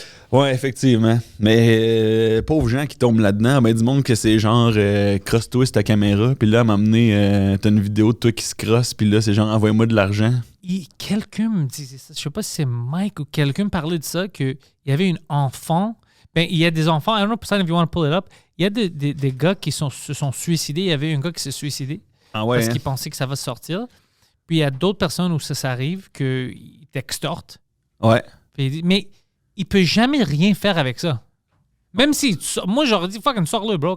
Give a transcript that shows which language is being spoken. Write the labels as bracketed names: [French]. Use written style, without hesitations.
[French] Ouais, effectivement. Mais pauvres gens qui tombent là-dedans, ben du monde que c'est genre cross-twist ta caméra, puis là, à m'amener, t'as une vidéo de toi qui se crosse, puis là, c'est genre envoie-moi de l'argent. Quelqu'un me disait ça, je sais pas si c'est Mike ou quelqu'un me parlait de ça, qu'il y avait une enfant. Ben, il y a des enfants, [English] I don't know if you want to pull it up. [French] Il y a des gars qui se sont suicidés. Il y avait un gars qui s'est suicidé Ah ouais, parce hein? qu'il pensait que ça va sortir. Puis il y a d'autres personnes où ça arrive qu'ils t'extortent. Ouais. Puis il dit, mais il peut jamais rien faire avec ça. Même si, moi j'aurais dit, fucking sors-le, bro.